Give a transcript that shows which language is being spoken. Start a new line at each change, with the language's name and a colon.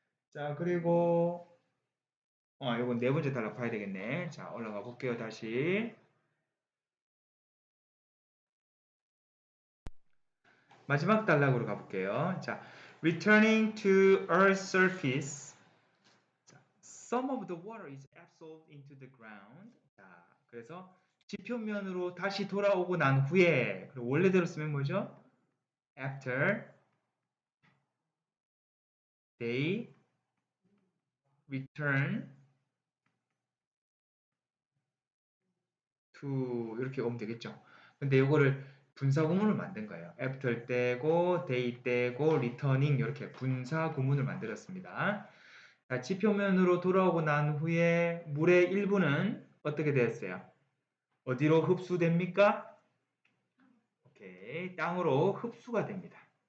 Korean: 자, 그리고 요건 네 번째 단락 봐야 되겠네. 자, 올라가 볼게요. 다시. 마지막 단락으로 가볼게요.
English: 자, returning to Earth's surface. 자, some of the water is absorbed into the ground.
Korean: 자, 그래서 지표면으로 다시 돌아오고 난 후에, 그리고 원래대로 쓰면 뭐죠?
English: After they return to
Korean: 이렇게 오면 되겠죠. 근데 이거를 분사 구문을 만든 거예요. after 떼고 they 떼고 returning 이렇게 분사 구문을 만들었습니다. 자, 지표면으로 돌아오고 난 후에 물의 일부는 어떻게 되었어요? 어디로 흡수됩니까? 오케이, 땅으로 흡수가 됩니다.